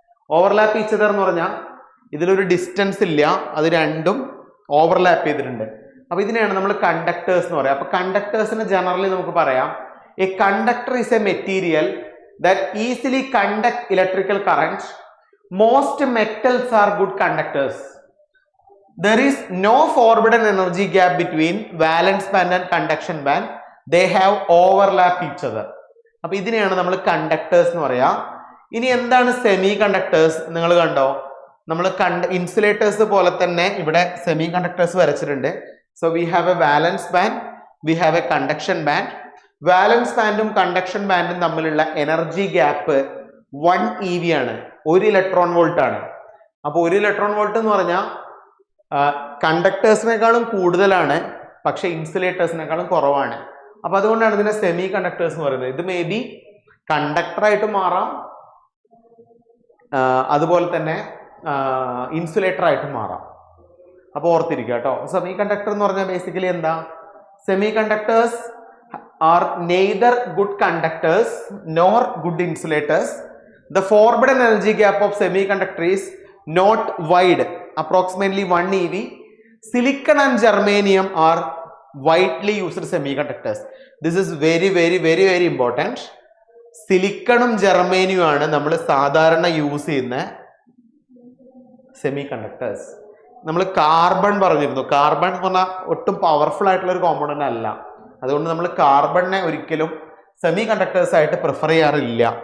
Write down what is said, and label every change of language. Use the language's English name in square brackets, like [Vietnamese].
[Malayalam] Overlap each other എന്ന് പറഞ്ഞാൽ ഇതിലൊരു ഡിസ്റ്റൻസ് ഇല്ല, അത് രണ്ടും ഓവർലാപ്പ് ചെയ്തിട്ടുണ്ട്. അപ്പൊ ഇതിനെയാണ് നമ്മൾ കണ്ടക്ടേഴ്സ് എന്ന് പറയാം. അപ്പൊ കണ്ടക്ടേഴ്സിന് ജനറലി നമുക്ക് പറയാം [English] A conductor is a material that easily conduct electrical current. Most metals are good conductors. There is no forbidden energy gap between valence band and conduction band. They have overlap each other. [Malayalam] അപ്പൊ ഇതിനെയാണ് നമ്മൾ conductors എന്ന് പറയാ. ഇനി എന്താണ് semi conductors? നിങ്ങൾ കണ്ടോ? നമ്മൾ ഇൻസുലേറ്റേഴ്സ് പോലെ തന്നെ ഇവിടെ സെമി കണ്ടക്ടേഴ്സ് വരച്ചിട്ടുണ്ട്. [English] So we have a valence band, we have a conduction band. [Malayalam] വാലൻസ് ബാൻഡും conduction ബാൻഡും തമ്മിലുള്ള എനർജി ഗ്യാപ്പ് 1 eV ആണ്, 1 ഇലക്ട്രോൺ വോൾട്ട് ആണ്. അപ്പോൾ 1 ഇലക്ട്രോൺ വോൾട്ട് എന്ന് പറഞ്ഞാൽ കണ്ടക്ടേഴ്സിനേക്കാളും കൂടുതലാണ്, പക്ഷെ ഇൻസുലേറ്റേഴ്സിനേക്കാളും കുറവാണ്. അപ്പൊ അതുകൊണ്ടാണ് ഇതിനെ സെമി കണ്ടക്ടേഴ്സ് എന്ന് പറയുന്നത്. ഇത് മേ ബി കണ്ടക്ടറായിട്ട് മാറാം, അതുപോലെ തന്നെ ഇൻസുലേറ്റർ ആയിട്ട് മാറാം. അപ്പോൾ ഓർത്തിരിക്കുക കേട്ടോ. സെമി കണ്ടക്ടർ എന്ന് പറഞ്ഞാൽ ബേസിക്കലി എന്താ? [English] Semiconductors are neither good conductors nor good insulators. The forbidden energy gap of semiconductor is not wide, approximately 1 eV. Silicon and germanium are widely used semiconductors. This is very important. [Malayalam] സിലിക്കണും ജർമേനിയും ആണ് നമ്മൾ സാധാരണ use ചെയ്യുന്ന semi conductors. നമ്മൾ carbon പറഞ്ഞിരുന്നു. Carbon എന്ന് പറഞ്ഞാൽ ഒട്ടും powerful ആയിട്ടുള്ള ഒരു കോമ്പണന്റ് അല്ല. അതുകൊണ്ട് നമ്മൾ കാർബണിനെ ഒരിക്കലും സെമി കണ്ടക്ടേഴ്സ് ആയിട്ട് പ്രിഫർ ചെയ്യാറില്ല.